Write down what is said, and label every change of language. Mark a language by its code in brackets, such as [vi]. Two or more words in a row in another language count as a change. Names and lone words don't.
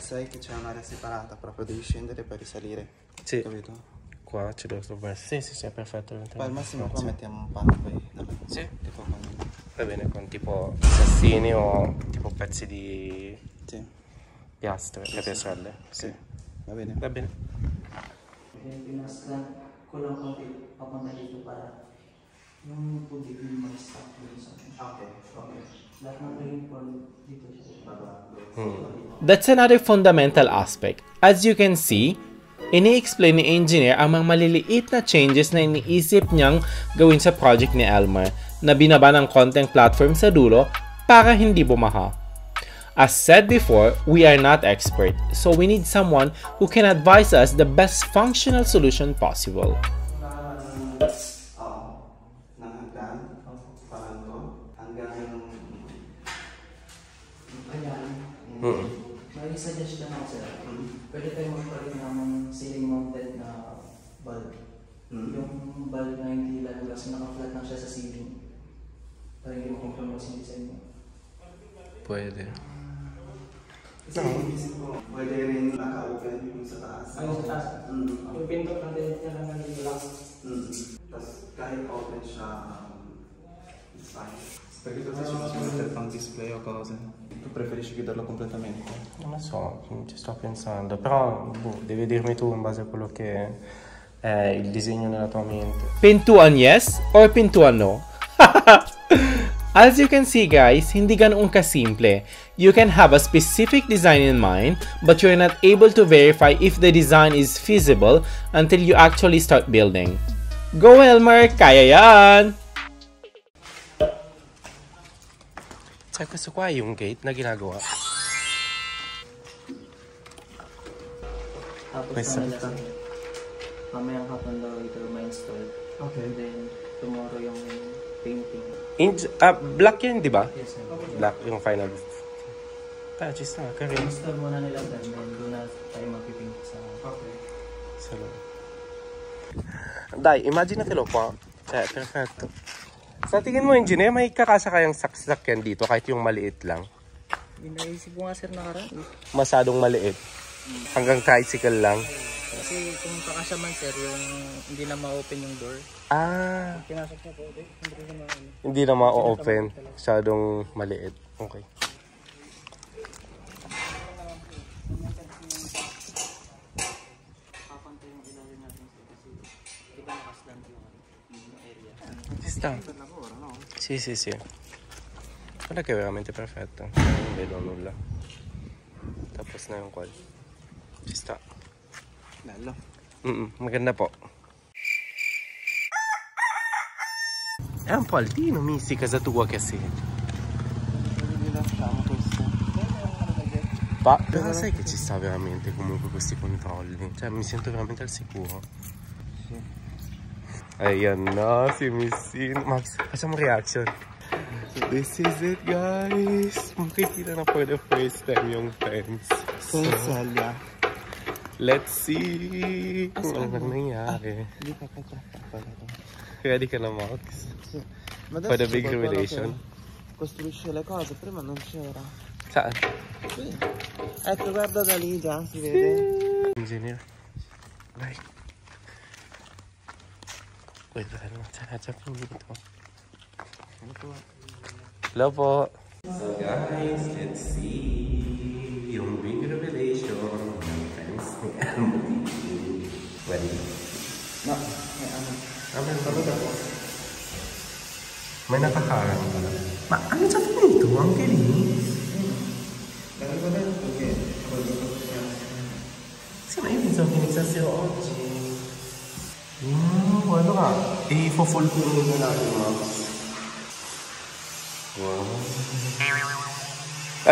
[it] sai che c'è un'area separata, proprio devi scendere e poi risalire. Sì. Capito? Qua ci dovrebbe essere. Sì, sì, sì, è perfetto. Poi al massimo qua Sì. mettiamo un palo poi davanti. Sì. E qua con- Va bene, con tipo sassini o tipo pezzi di Sì, piastre, piastrelle. sì. Va bene. Va bene. [tl] Then, pinaslan ko lang konti papunta dito para yung tubig yung mag-stop dito sa Ok. lahat ng rainfall dito siya. [en] That's another fundamental aspect. As you can see, [tl] ini-explain ni engineer ang mga maliliit na changes na iniisip niyang gawin sa project ni Elmer na binaba ng konting platform sa dulo para hindi bumaha. [en] As said before, we are not expert, so we need someone who can advise us the best functional solution possible. [tl] Ng hanggang, parang to, hanggang... May suggestion ako sir. Pwede tayo magpalit ng ceiling mounted na bulb. Yung bulb na hindi lalabas, naka-flat lang siya sa ceiling. Para hindi makompromise yung design niya. Pwede. Kasi inisip ko, pwede rin naka-open yung sa taas. Ayun sa taas. Yung pinto natin niya lang nalilak. Tapos kahit open siya, [en] it's fine. [it] Perché cosa ci possiamo mettere un display o cose? Tu preferisci chiuderlo completamente? Non lo so, ci sto pensando. Però devi dirmi tu in base a quello che è il disegno nella tua mente. [tl] Pintuan [en] yes or [tl] pintuan no? [en] As you can see guys, [tl] hindi ganoon kasimple. [en] You can have a specific design in mind, but you're not able to verify if the design is feasible until you actually start building. [tl] Go Elmer! Kaya yan! [it] Sai, questo qua è un gate [tl] na ginagawa. Tapos [it] Questa- [tl] na nila sir. Mamayang hapon daw ito ma-install. Ok. [en] Then, tomorrow [tl] yung painting. Black yan, di ba? [en] Yes sir. [tl] Black yung final. [it] Ci sta, carino. [tl] Install muna nila then doon na tayo mag-paint sa... [it] Dai, immaginatelo qua. Cioè, perfetto. [tl] Sa tingin mo, engineer, may kakasa kayang saksak yan dito kahit yung maliit lang? Binaisip ko nga sir nakaraan. Masadong maliit. Hanggang tricycle lang. Kasi kung pakasya man sir, yung hindi na ma-open yung door. Ah, Pinasok siya po, hindi na ma-open. hindi na ma-open. Masyadong maliit. Okay. Papantay yung ilalim natin sir kasi iba nakaslant yung area. [it] Ci sta. Sì, sì, sì. Guarda che è veramente perfetto. Non vedo nulla. [tl] Tapos na yung quad. [it] Ci sta. Bello. [tl] Maganda po. [it] È un po' altino, Missy, casa tua che sei. Rilasciamo questo. Però sai che ci sta veramente comunque questi controlli. Cioè, mi sento veramente al sicuro. Sì. [tl] Ayan na, si Missy. [it] Max, facciamo reaction. [en] This is it, guys. [tl] Makikita na for the first time yung fence. Sensalia. [en] Let's see [tl] kung ano nang nangyari. Hindi pa pala to. Ready ka na, Max? [it] Sì. Ma [en] For the [it] c'è [en] big [it] qualcuno [en] revelation. [it] che costruisce le cose, prima non c'era. [tl] Saan? [it] Sì. Ecco, guarda da lì già, si vede. Engineer. Dai. Guarda, c'era già finito. [tl] Hello po. [en] So guys, let's see [tl] yung [en] big revelation [tl] ng fence ni Elmo. [en] Ready? [tl] No, ano. May nakaharang pala. Ma ano sa pinito? Ang galing. [it] L'avevo detto che quello che possiamo. Sì, ma io pensavo che iniziassero oggi. Guarda qua. [tl] E full natin, [it] Max. Wow.